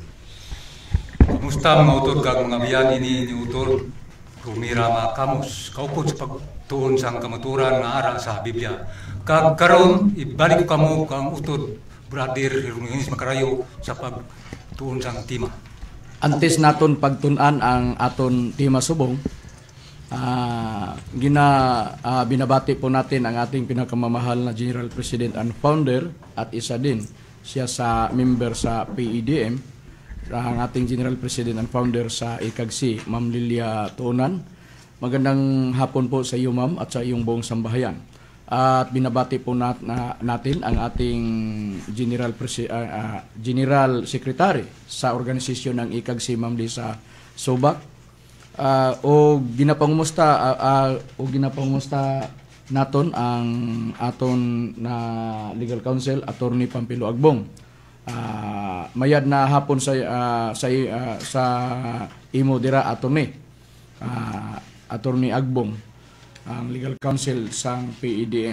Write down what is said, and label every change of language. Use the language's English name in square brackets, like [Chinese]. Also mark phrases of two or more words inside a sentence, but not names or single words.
[Hiligaynon] Kumusta mga utod kag mga biyan ini ni utod Rumirama Camus kaupod sa pagtuon sang kamaturan nga ara sa Biblia. Kag karon ibalik ko kamo kang utod Brother Ruminis Makarayo sa pagtuon sang tema. Antes naton pagtun-an ang aton tema subong, [Filipino] binabati po natin ang ating pinakamamahal na [English] General President and Founder [Filipino] at isa din siya sa member sa PEDM, ang ating [English] General President and Founder [Filipino] sa ICAGC, Ma'am Lilia Tuonan. Magandang hapon po sa iyo, Ma'am, at sa iyong buong sambahayan. At binabati po natin ang ating [English] General Secretary [Filipino] sa organisasyon ng ICAGC, Ma'am Lisa Sobak. [Hiligaynon] O ginapangumusta naton ang aton na [English] legal counsel [Hiligaynon] Attorney Pampilo Agbong. Mayad na hapon sa imo dira Attorney Agbong, ang [English] legal counsel [Hiligaynon] sang PEDM.